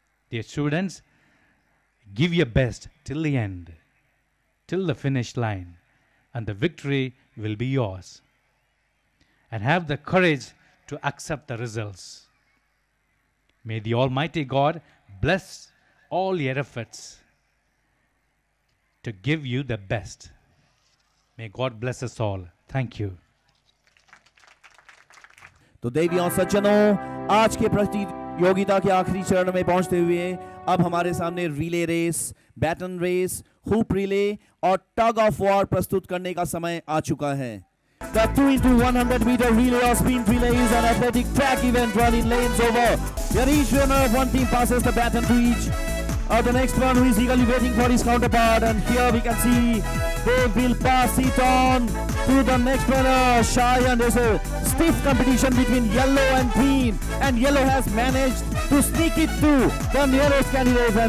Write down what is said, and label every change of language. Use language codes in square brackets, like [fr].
[en] Dear students, give your best till the end, till the finish line, and the victory will be yours. And have the courage to accept the results. May the Almighty God bless all your efforts to give you the best. May God bless us all. Thank you. [hi] तो देवी और सज्जनों, आज के प्रतियोगिता के आखिरी चरण में पहुंचते हुए अब हमारे सामने relay race, baton race, hoop relay और टग ऑफ वॉर प्रस्तुत करने का समय आ चुका है. [en] The 2x100 meter relay or sprint relay is an athletic track event run in lanes over, where each runner of one team passes the baton to each of the next one, who is eagerly waiting for his counterpart. And here we can see they will pass it on to the next runner, Shy, and there's a stiff competition between yellow and green, and yellow has managed to sneak it to the nearest candidates.